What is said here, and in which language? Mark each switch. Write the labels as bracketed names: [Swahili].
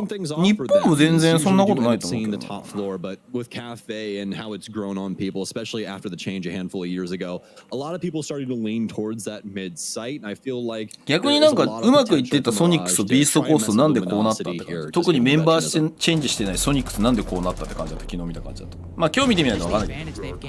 [Japanese] 日本も全然そんなことないと思うけどな。 [English] But with cafe and how it's grown on people, especially after the change a handful of years ago, a lot of people started to lean towards that mid site, and I feel like [Japanese] 逆になんかうまくいってたソニックスとビーストコーストなんでこうなったって感じ。特にメンバーチェンジしてないソニックスなんでこうなったって感じだった。昨日見た感じだと。まあ今日見てみないと分かんないけど。